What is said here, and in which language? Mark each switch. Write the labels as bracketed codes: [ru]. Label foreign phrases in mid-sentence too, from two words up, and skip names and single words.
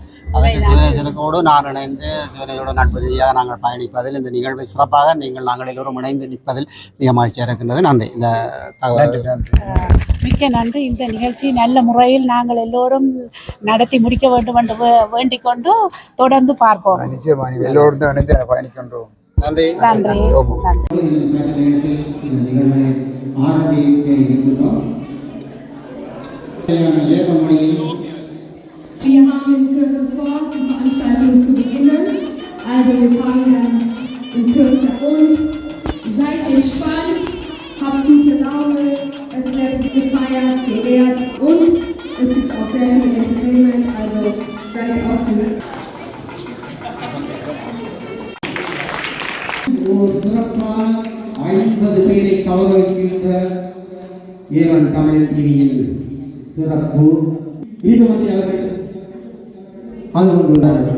[ta] அதற்கு சிவனேசனுக்கோடு நான் இணைந்து சிவனேசனோட நட்பு ரீதியாக நாங்கள் பயணிப்பதில் இந்த நிகழ்வை சிறப்பாக நாங்கள் எல்லோரும் இணைந்து நிற்பதில் மிக மகிழ்ச்சியாக இருக்கின்றது. நன்றி. இந்த மிக்க நன்றி. இந்த நிகழ்ச்சி நல்ல முறையில் நாங்கள் எல்லோரும் நடத்தி முடிக்க வேண்டும் என்று வேண்டிக் கொண்டு தொடர்ந்து பார்ப்போம். நிச்சயமாக எல்லோரும் இணைந்து பயணிக்கின்றோம். நன்றி. நன்றி. [de] Wir haben in Kürze vor, die Veranstaltung zu beginnen. Also wir fangen dann in Kürze an. Seid entspannt, habt gute Laune, es wird gefeiert, geehrt und es gibt auch sehr viel Entertainment, also seid offen. [ta] ஒரு சிறப்பான 50 பேரை கௌரவிக்கின்ற ஏவன் தமிழ் MPVயின் சிறப்பு ஈடுமதி அவர்கள் அது கொண்டுள்ளார்கள்.